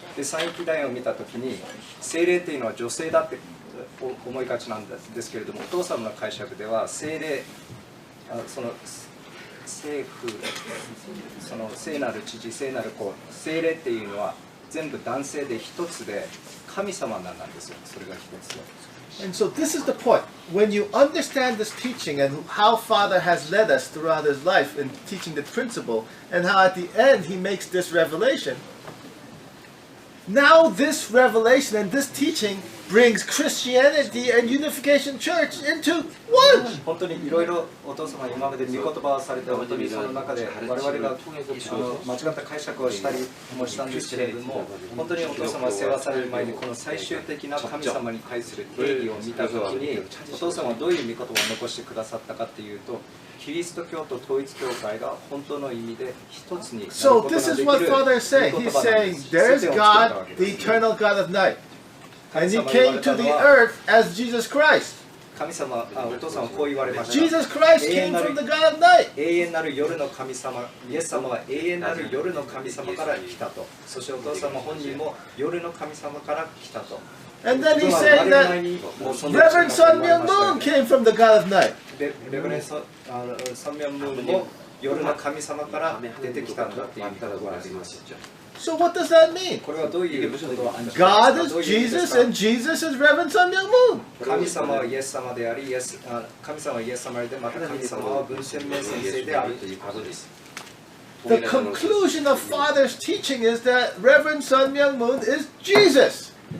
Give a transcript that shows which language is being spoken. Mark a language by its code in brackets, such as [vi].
[ja] で三域大を見た時に精霊っていうのは女性だって思いがちなんですけれども、お父様の解釈では精霊、その聖父、その聖なる父、聖なる子、精霊っていうのは全部男性で一つで神様なんですよ。それが一つで。 [en] And so this is the point. When you understand this teaching and how Father has led us throughout his life in teaching the principle, and how at the end he makes this revelation, now this revelation and this teaching brings Christianity and Unification Church into one. [ja] 本当にいろいろお父様今まで御言葉をされて本当にその中で我々が間違った解釈をしたりもしたんですけれども、本当にお父様が世話される前にこの最終的な神様に対する定義を見たときに、お父様はどういう御言葉を残してくださったかっていうと、キリスト教と統一教会が本当の意味で一つになることができる。 [en] So this is what Father is saying. He's saying there's God, the eternal God of night. And he came to the earth as Jesus Christ. [ja] 神様、お父様はこう言われました。 [en] Jesus Christ came from the God of night. [ja] 永遠なる夜の神様、イエス様は永遠なる夜の神様から来たと。そしてお父様本人も夜の神様から来たと。 [en] And then he's saying that Reverend Sun Myung Moon came from the God of night. [ja] レベレンソサンミョンムーンも夜の神様から出てきたんだっていう言い方があります。 [en] So what does that mean? [ja] これはどういうことを暗示 [en] God is Jesus and Jesus is Reverend Sun Myung Moon. [ja] 神様はイエス様であり、神様はイエス様で、また神様は文鮮明先生であるということです。 [en] The conclusion of Father's teaching is that Reverend Sun Myung Moon is Jesus.